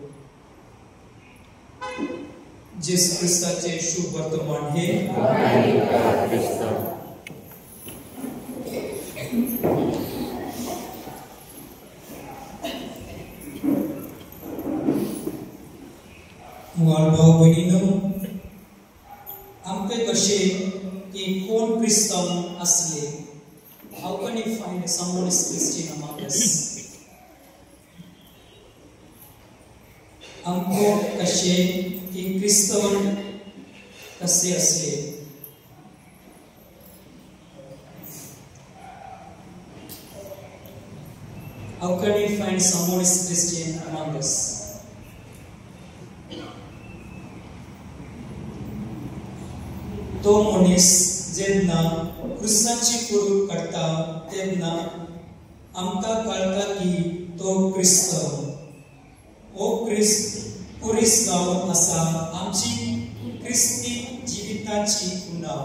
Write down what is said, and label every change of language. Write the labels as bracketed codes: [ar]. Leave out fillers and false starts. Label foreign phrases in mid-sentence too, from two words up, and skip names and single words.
[kok] जेसू ख्रिस्ताचे शुभ वर्तमान हे भाव भयणीनो, आमकां कशें की कोण क्रिस्तांव असले. [en] How can you find someone is Christian among us? [kok] आमको कशें की क्रिस्तांव कसे असले. [en] How can we find someone is Christian among us? [kok] तो मनीस जेन्ना क्रिस्ताची कुडूक काडटा तेन्ना आमकां कळटा की तो क्रिस्तांव. हो क्रिस्त पुरीस जावन आसा आमची क्रिस्ती जिविताची उणाव.